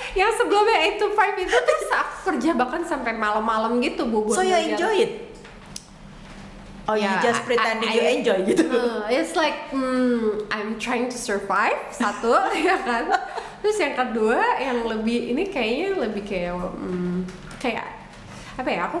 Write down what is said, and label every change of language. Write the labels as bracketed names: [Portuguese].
[Indonesian] Yang sebelumnya 8 to 5 itu terus aku kerja bahkan sampai malam-malam gitu bu. [English] So you enjoy it? Oh, you just pretending you enjoy gitu? It's like I'm trying to survive, [Indonesian] satu ya kan. Terus yang kedua yang lebih ini kayaknya lebih kayak apa ya, aku